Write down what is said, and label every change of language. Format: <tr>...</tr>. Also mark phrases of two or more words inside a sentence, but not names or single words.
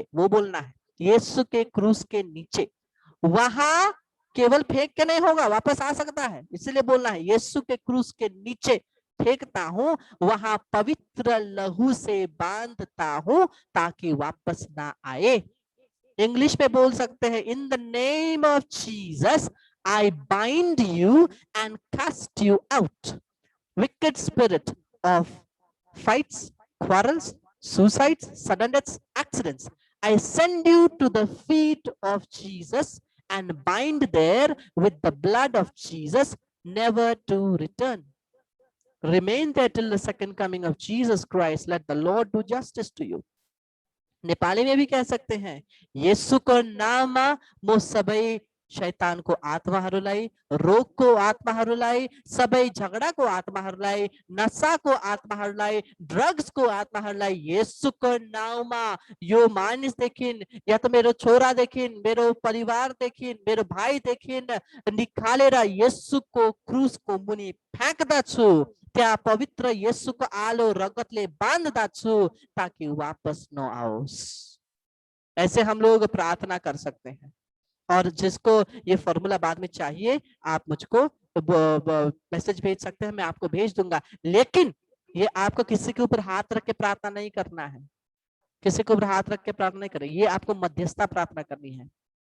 <hi>वो बोलना है, यीशु के क्रूस के नीचे। वहां केवल फेंक के नहीं होगा, वापस आ सकता है, इसलिए बोलना है, यीशु के क्रूस के नीचे फेंकता हूं, वहां पवित्र लहू से बांधता हूं ताकि वापस ना आए। इंग्लिश में बोल सकते हैं,</hi> <en>In the name of Jesus I bind you and cast you out, wicked spirit of fights, quarrels, suicides, sudden deaths, accidents. I send you to the feet of Jesus and bind there with the blood of Jesus, never to return. Remain there till the second coming of Jesus Christ. Let the Lord do justice to you.</en> <hi>नेपाली में भी कह सकते हैं,</hi> <ne>यीशु को नाम मो सबै शैतान को आत्माहरूलाई, रोग को आत्माहरूलाई, सबै झगडा को आत्माहरूलाई, नशा को आत्माहरूलाई, ड्रग्स को आत्माहरूलाई यीशुको नाउँमा, यो मानिसदेखि, या त मेरो छोरादेखि, मेरो परिवारदेखि, मेरो भाइदेखि निकालेर यीशुको क्रुसको मुनि फ्याँक्दछु, त्यहाँ पवित्र यीशुको आलो रगतले बांध्दछु ताकि वापस न आओस्।</ne> <hi>ऐसे हम लोग प्रार्थना कर सकते हैं। और जिसको ये फॉर्मूला बाद में चाहिए, आप मुझको मैसेज भेज सकते हैं, मैं आपको भेज दूंगा। लेकिन ये आपको किसी के ऊपर हाथ रख के प्रार्थना नहीं करना है, किसी के ऊपर हाथ रख के प्रार्थना नहीं करें, ये आपको मध्यस्थता प्रार्थना करनी है।</hi>